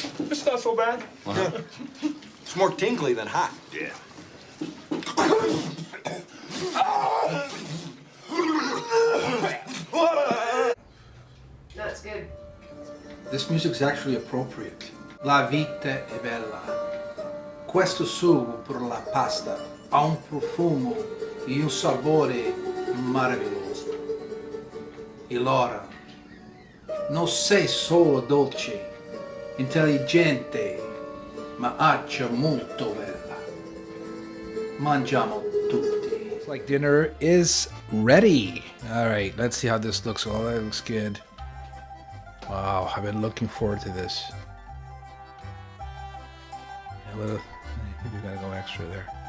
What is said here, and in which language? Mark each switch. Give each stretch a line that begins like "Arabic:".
English: It's not so bad. It's more tingly than hot. Yeah. That's good. This music is actually appropriate.
Italian: La vita è bella. Questo sugo per la pasta ha un profumo e un sapore meraviglioso. E Laura, non sei solo dolce, intelligente, ma anche molto bella. Mangiamo tutti.
English: It's like dinner is ready. All right, let's see how this looks. Oh, that looks good. Wow, I've been looking forward to this. A little, I think we gotta go extra there.